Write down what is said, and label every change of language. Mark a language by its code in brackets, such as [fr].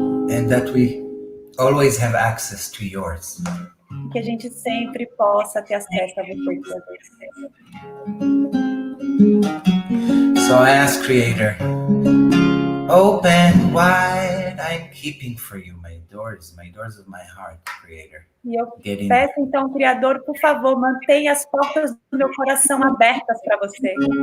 [en] And that we always have access to yours. [pt] Que a gente sempre possa ter acesso a você, Criador. [en] So I ask, Creator, open wide, I'm keeping for you my doors of my heart, Creator. [pt] E eu peço então, Criador, por favor, mantenha as portas do meu coração abertas para você.